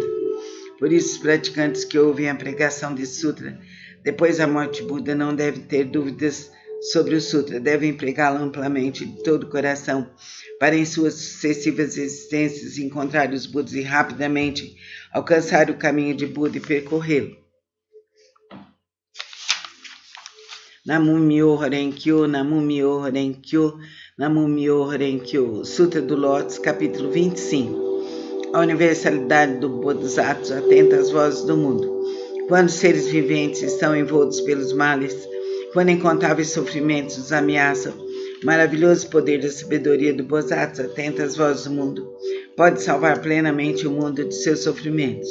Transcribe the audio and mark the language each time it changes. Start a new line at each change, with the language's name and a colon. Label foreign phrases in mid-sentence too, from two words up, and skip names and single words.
Portuguese: Por isso, os praticantes que ouvem a pregação desse sutra depois da morte de Buda não devem ter dúvidas sobre o sutra, devem pregá-lo amplamente de todo o coração, para em suas sucessivas existências encontrar os Budas e rapidamente alcançar o caminho de Buda e percorrê-lo.
Japanese: 南無妙法蓮華経、南無妙法蓮華経、南無妙法蓮華経.
Portuguese: Sutra do Lótus, capítulo 25. A universalidade do Bodhisattva atenta às vozes do mundo. Quando os seres viventes estão envoltos pelos males, quando incontáveis sofrimentos os ameaçam, o maravilhoso poder da sabedoria do Bodhisattva atenta às vozes do mundo pode salvar plenamente o mundo de seus sofrimentos.